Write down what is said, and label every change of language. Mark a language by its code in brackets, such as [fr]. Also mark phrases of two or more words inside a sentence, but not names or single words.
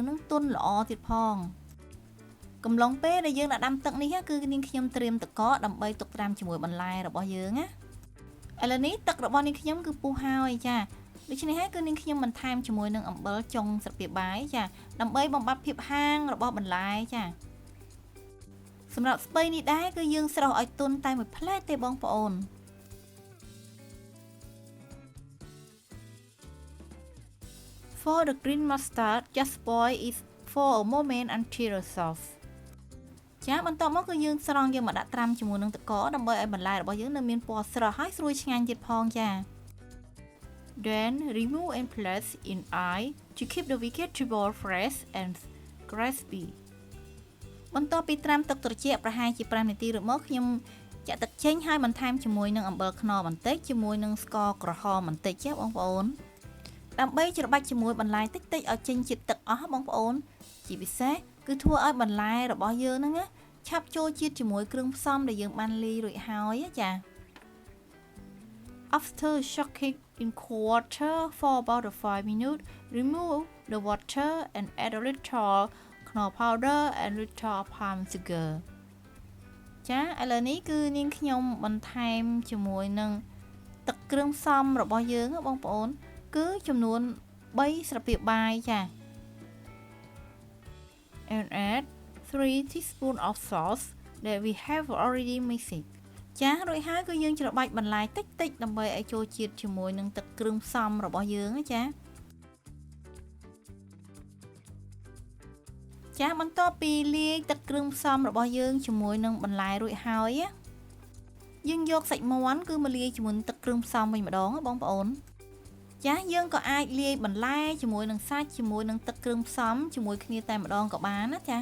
[km] នឹងទន់ល្អទៀតផងកំឡុងពេលដែលយើងដាក់ដាំទឹកនេះគឺនាងខ្ញុំត្រៀមទឹកកកដើម្បីទុកត្រាំជាមួយបន្លែរបស់យើងណាឥឡូវនេះទឹករបស់នាងខ្ញុំគឺពុះហើយចាដូច្នេះហើយគឺនាងខ្ញុំបន្ថែមជាមួយនឹងអំបិលចុងស្រទាបបាយចាដើម្បីបំបត្តិភាពហាងរបស់បន្លែចាសម្រាប់ស្ពៃនេះដែរគឺយើងស្រុះឲ្យទន់តែមួយផ្លែតទេបងប្អូន [en] For the green mustard just boil it for a moment until soft [km] ចាបន្ទាប់មកគឺយើងស្រង់យកមកដាក់ត្រាំជាមួយនឹងទឹកកកដើម្បីឲ្យបន្លែរបស់យើងនៅមាន ពណ៌ស្រស់ហើយស្រួយឆ្ងាញ់ទៀតផងចា [en] Then remove and place in eye to keep the vegetable fresh and crispy [km] បន្ទាប់ពីត្រាំទឹកត្រជាក់ប្រហែលជា5នាទីរួចមកខ្ញុំចាក់ទឹកចេញហើយបន្ថែមជាមួយនឹងអំបិលខ្នុរបន្តិចជាមួយនឹងស្ករក្រហមបន្តិចចាបងប្អូនដើម្បីច្របាច់ជាមួយបន្លែតិចៗឲ្យចេញជាតិទឹកអស់បងប្អូនជាពិសេសគឺធ្វើឲ្យបន្លែរបស់យើងហ្នឹងណាឆាប់ចូលជាតិជាមួយគ្រឿងផ្សំដែលយើងបានលាយរួចហើយចា [en] After soaking in cold water for about 5 minutes remove the water and add a little knorr powder and little palm sugar [km] ចាឥឡូវនេះគឺនាងខ្ញុំបន្ថែមជាមួយនឹងទឹកគ្រឿងផ្សំរបស់យើងបងប្អូនគឺចំនួន3ស្លាបព្រាបាយចា [en] and add 3 teaspoons of sauce that we have already mixed [km] ចារួចហើយគឺយើងច្របាច់បន្លែតិចៗដើម្បីឲ្យចូលជាតិជាមួយនឹងទឹកគ្រឿងផ្សំរបស់យើងចា ចាបន្ទាប់ពីលាយទឹកគ្រឿងផ្សំរបស់យើងជាមួយនឹងបន្លែរួចហើយយើងយកសាច់មាន់គឺមកលាយជាមួយទឹកគ្រឿងផ្សំវិញម្ដងបងប្អូនចាយើងក៏អាចលាយបន្លែជាមួយនឹងសាច់ជាមួយនឹងទឹកគ្រឿងផ្សំជាមួយគ្នាតែម្ដងក៏បានណាចា